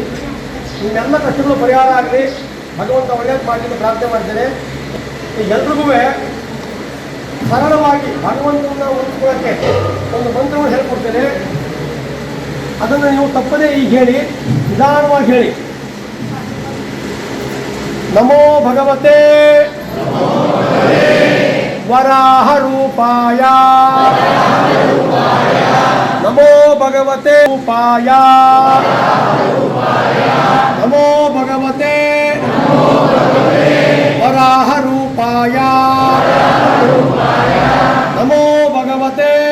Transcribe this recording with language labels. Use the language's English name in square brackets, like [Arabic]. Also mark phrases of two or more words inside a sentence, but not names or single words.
[Kannada] ನಿಮ್ಮೆಲ್ಲ ಕಷ್ಟಗಳು ಪರಿಹಾರ ಆಗಲಿ, ಭಗವಂತ ಒಳ್ಳೇದು ಮಾಡಲಿ ಅಂತ ಪ್ರಾರ್ಥನೆ ಮಾಡ್ತೇನೆ. ಎಲ್ರಿಗೂ ಸರಳವಾಗಿ ಭಗವಂತನ ಉಳಿಸ್ಕೊಳ್ಳೋಕ್ಕೆ ಒಂದು ಮಂತ್ರವನ್ನು ಹೇಳ್ಕೊಡ್ತೇನೆ. ಅದನ್ನು ನೀವು ತಪ್ಪದೇ ಈಗ ಹೇಳಿ, ನಿಧಾನವಾಗಿ ಹೇಳಿ. [Sanskrit] ನಮೋ ಭಗವತೆ ವರಾಹ ರೂಪಾಯ, ನಮೋ ಭಗವತೆ ರೂಪಾಯ, ನಮೋ ಭಗವತೆ ವರಾಹ ರೂಪಾಯ, ನಮೋ ಭಗವತೆ